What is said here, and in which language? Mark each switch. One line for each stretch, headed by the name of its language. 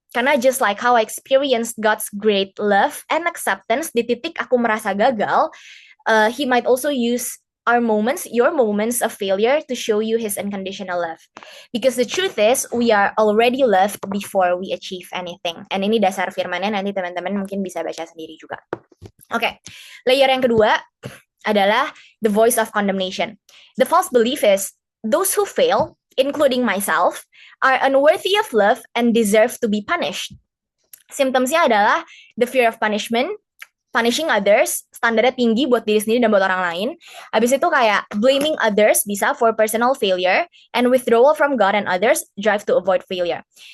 English: Karena just like how I experienced God's great love and acceptance
Indonesian: di titik aku merasa gagal,
English: he might also use your moments of failure to show you his unconditional love. Because the truth is, we are already loved before we achieve anything.
Indonesian: And ini dasar firmannya, nanti teman-teman mungkin bisa baca sendiri juga. Oke, layer yang kedua adalah
English: the voice of condemnation. The false belief is, those who fail, including myself, are unworthy of love and deserve to be punished.
Indonesian: Symptomsnya adalah
English: the fear of punishment, punishing others,
Indonesian: standarnya tinggi buat diri sendiri dan buat orang lain. Habis itu kayak
English: blaming others bisa for personal failure, and withdrawal from God and others, drive to avoid failure.